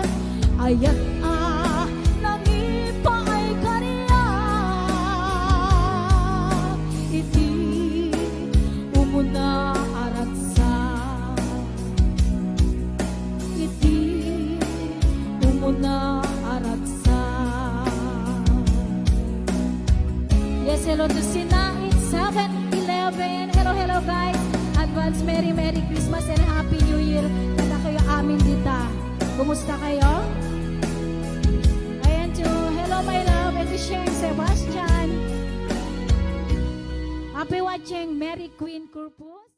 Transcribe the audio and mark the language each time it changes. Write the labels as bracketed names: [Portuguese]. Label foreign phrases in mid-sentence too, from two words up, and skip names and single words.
[Iloko] Ayan nangipa ay kaniya iti umuna aratsan. Iti umuna aratsan. [English] Yes, hello to Sina. It's 7-11. Hello guys. Advance Merry Christmas and Happy New Year. [Iloko] Kada kayo amin dita. Kumusta kayo? Ayan to [English] hello my love and to Sharon Sebastian. Happy watching Mary Queen Corpus.